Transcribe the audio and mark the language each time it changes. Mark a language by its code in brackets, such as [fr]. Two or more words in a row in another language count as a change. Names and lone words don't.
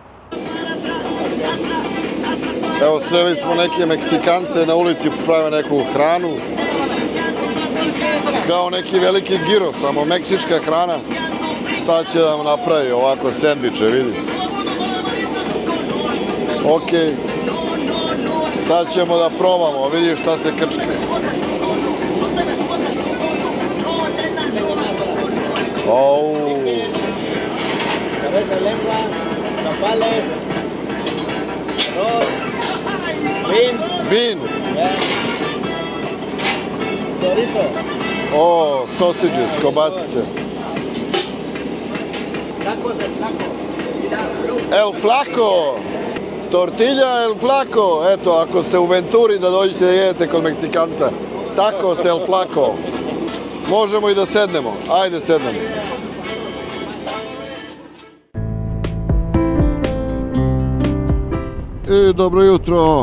[sr] Evo, sreli smo neke Meksikance na ulici, prave neku hranu. Kao neki veliki giro, samo meksička hrana. Sad će nam napravi ovako sendviče, vidi. Okej. Sad ćemo da probamo, vidi šta se krčke. Au. [es] Cabeza, lengua, nopales, arroz, beans. Bean. Yeah. Chorizo. [sr] O, sausages, kobasice. Tacos del flaco. El Flaco. Tortilla El Flaco. Eto, ako ste u Venturi da dođete da jedete kod Meksikanca. Tacos El Flaco. Možemo i da sednemo. Ajde, sednemo. I dobro jutro.